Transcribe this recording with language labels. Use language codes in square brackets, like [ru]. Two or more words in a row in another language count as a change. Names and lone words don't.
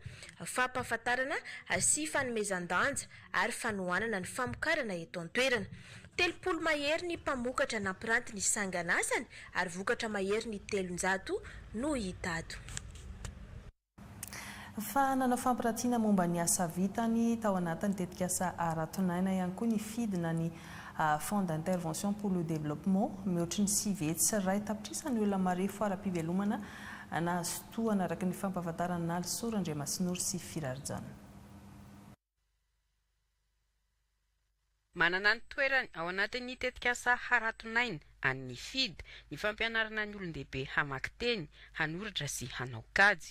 [mg] Fampahafantarana sy fanomezan-danja ary fanohanana ny famokarana eto an-toerana. 30 mahery ny mpamokatra nampiranty ny sanganasany ary vokatra mahery ny 300 no hita ato. Fa nanao fampirantiana momba ny asa vitany tao anatin'ny tetikasa Aratonaina ihany koa ny fidina ny Fonds d'intervention pour le développement mihoatra ny 9 hetsy iray tapitrisany olona mare foara-pivelomana nahazo toana araka ny fampahafantarana Nalsoro Andriamasinoro sy Firarjana. Manana ny toerany ao anatin'ny tetikasa Aratonaina any FID ny fampianarana ny olon-dehibe hamaky teny, hanoratra sy hanao kajy.